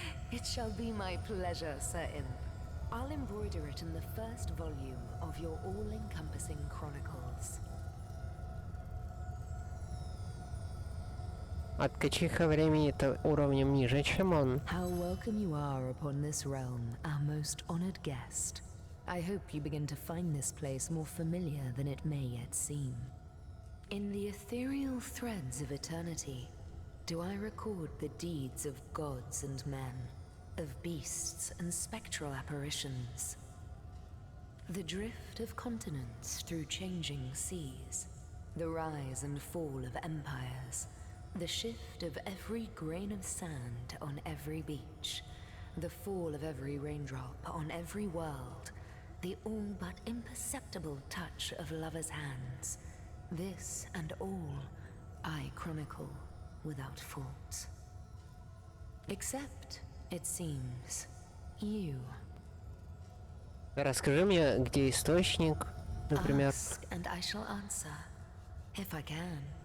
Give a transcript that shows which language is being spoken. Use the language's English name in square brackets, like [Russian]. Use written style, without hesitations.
[English] It shall be my pleasure, Sir Imp. I'll embroider it in the first volume of your all-encompassing chronicles. [Russian] А ткачиха времени-то уровнем ниже, чем он. [English] How welcome you are upon this realm, our most honored guest. I hope you begin to find this place more familiar than it may yet seem. In the ethereal threads of eternity, do I record the deeds of gods and men, of beasts and spectral apparitions? The drift of continents through changing seas, the rise and fall of empires, the shift of every grain of sand on every beach, the fall of every raindrop on every world, the all but imperceptible touch of lovers' hands. This and all I chronicle without fault. Except, it seems, you. [Russian] Расскажи мне, где источник, Например. [English] Ask and I shall answer, if I can.